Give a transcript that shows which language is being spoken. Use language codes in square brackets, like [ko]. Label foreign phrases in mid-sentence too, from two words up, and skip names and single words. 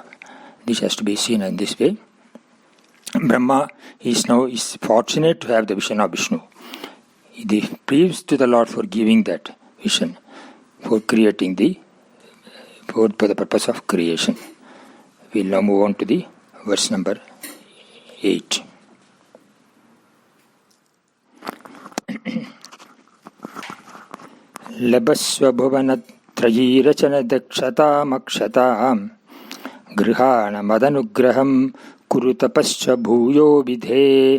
[en] This has to be seen in this way. Brahma is fortunate to have the vision of Vishnu. He prays to the Lord for giving that vision, for creating for the purpose of creation. We will now move on to the verse number 8. [sa] लभस्व भुवनत्रयी रचना दक्षतामक्षतां गृहाण मदनुग्रहं कुरुतपश्च भूयो विधे